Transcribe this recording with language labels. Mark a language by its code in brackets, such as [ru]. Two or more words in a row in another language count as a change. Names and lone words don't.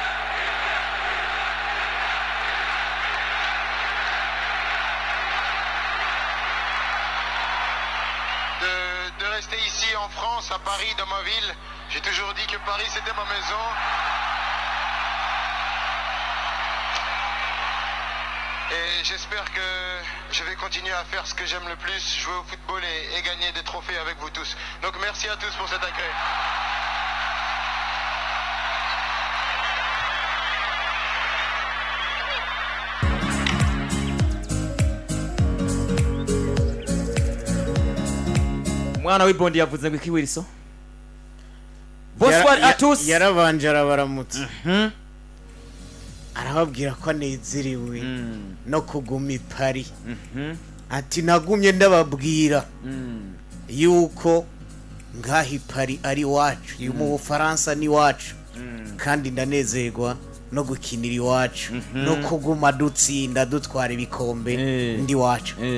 [fr] De rester ici en France, à Paris, dans ma ville. J'ai toujours dit que Paris c'était ma maison. Et j'espère que je vais continuer à faire ce que j'aime le plus, jouer au football et gagner des trophées avec vous tous. Donc merci à tous pour cet accueil. [rw] Mwana w'ibondi yavuze ngo iki Wilson? [fr] Bonsoir à tous. [rw] Yarabanje arabaramutse. Arababwira ko anezeriwe no kuguma Paris. Ati nagumye ndababwira yuko ngahi Paris ari wacu, mu Bufaransa ni wacu, kandi ndanezerwa no gukinira iwacu no kuguma dutsinda dutwara ibikombe ndi wacu.